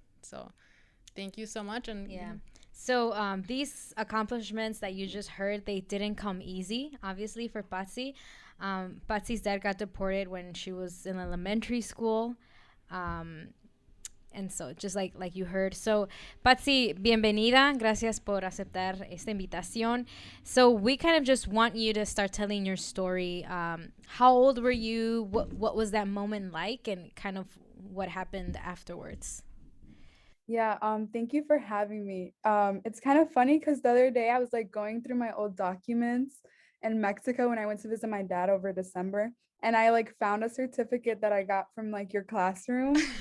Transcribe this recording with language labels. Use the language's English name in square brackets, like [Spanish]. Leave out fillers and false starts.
[English] So thank you so much. And So these accomplishments that you just heard, they didn't come easy, obviously, for Patsy. Patsy's dad got deported when she was in elementary school. And so just like you heard. So Patsy, [Spanish] bienvenida. Gracias por aceptar esta invitación. [English] So we kind of just want you to start telling your story. How old were you? What was that moment like? And kind of what happened afterwards? Yeah, thank you for having me. It's kind of funny because the other day I was going through my old documents in Mexico when I went to visit my dad over December, and I found a certificate that I got from your classroom.